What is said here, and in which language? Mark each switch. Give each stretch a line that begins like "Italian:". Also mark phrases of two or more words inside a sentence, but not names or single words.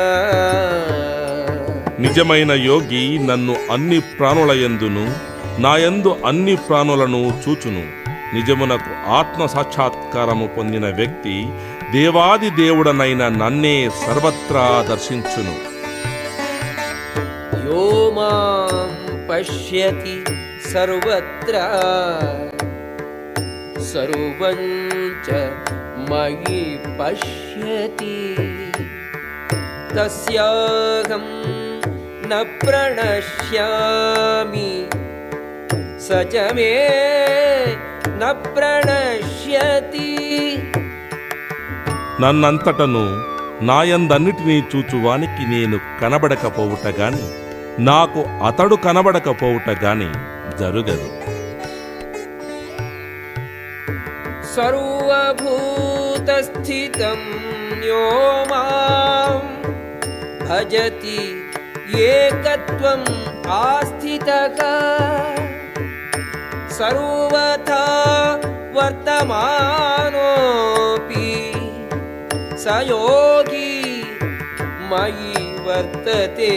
Telugu: నిజమైన యోగి నన్ను అన్ని ప్రాణులయందును నాయందు అన్ని ప్రాణులను చూచును. నిజమునకు ఆత్మ సాక్షాత్కారము పొందిన వ్యక్తి దేవాది దేవుడనైన నన్నే సర్వత్రా దర్శించును.
Sanskrit: యో మాం పశ్యతి సర్వత్రా సర్వం చ मयि पश्यति तस्याहं न प्रणश्यामि स च मे न प्रणश्यति.
Telugu: నన్నంతటను నాయందన్నిటినీ చూచువానికి నేను కనబడకపోవుట గాని నాకు అతడు కనబడకపోవుట గాని జరుగదు.
Sanskrit: సర్వభూతస్థితం యో మాం భజతి ఏకత్వం ఆస్థితః సర్వథా వర్తమానోపి స యోగి మయి వర్తతే.